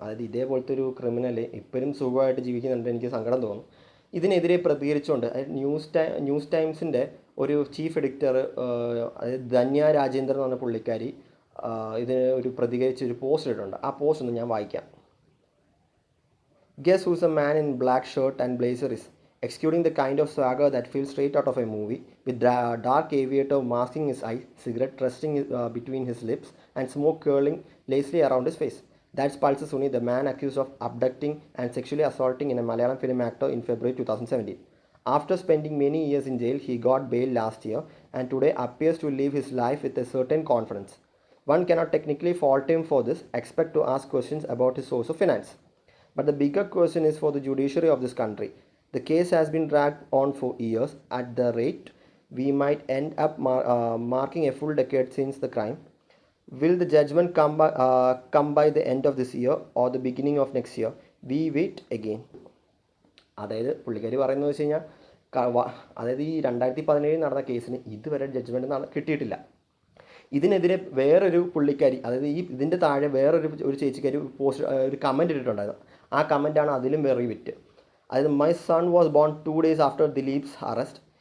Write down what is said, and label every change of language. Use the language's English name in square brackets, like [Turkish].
[Malayalam] അതായത് ഇതേപോലത്തെ ഒരു ക്രിമിനൽ ഇപ്പോഴും സുഖമായിട്ട് ജീവിക്കുന്നുണ്ട്, എനിക്ക് സങ്കടം തോന്നും. ഇതിനെതിരെ പ്രതികരിച്ചുകൊണ്ട് അതായത് ന്യൂസ് ടൈംസിൻ്റെ ഒരു ചീഫ് എഡിറ്റർ, അതായത് ധന്യ രാജേന്ദ്രൻ എന്ന് പറഞ്ഞ പുള്ളിക്കാരി ഇതിന് ഒരു പ്രതികരിച്ച് ഒരു പോസ്റ്റ് ഇട്ടിട്ടുണ്ട്. ആ പോസ്റ്റ് ഒന്ന് ഞാൻ വായിക്കാം. [English] Guess who's a man in black shirt and blazer is executing the kind of swagger that feels straight out of a movie, with dark aviator masking his eyes, cigarette resting between his lips, and smoke curling lazily around his face. That's Pulsar Suni, the man accused of abducting and sexually assaulting in a Malayalam film actor in February 2017. After spending many years in jail, he got bail last year and today appears to live his life with a certain confidence. One cannot technically fault him for this, except to ask questions about his source of finance. But the bigger question is for the judiciary of this country. The case has been dragged on for years. At the rate, we might end up marking a full decade since the crime. Will the judgment come by the end of this year or the beginning of next year? We wait again. [Malayalam] അതായത് പുള്ളിക്കാരി പറയുന്നത് വെച്ച് കഴിഞ്ഞാൽ അതായത് ഈ 2017 നടന്ന കേസിന് ഇതുവരെ ജഡ്ജ്മെൻറ്റ് കിട്ടിയിട്ടില്ല. ഇതിനെതിരെ വേറൊരു പുള്ളിക്കാരി, അതായത് ഇതിൻ്റെ താഴെ വേറൊരു ചേച്ചിക്കാരി ഒരു കമൻറ്റ് ഇട്ടിട്ടുണ്ടായിരുന്നു. ആ കമൻറ്റാണ് അതിലും [English] Very wit. [Malayalam] അതായത് [English] My son was born 2 days after Dileep's arrest.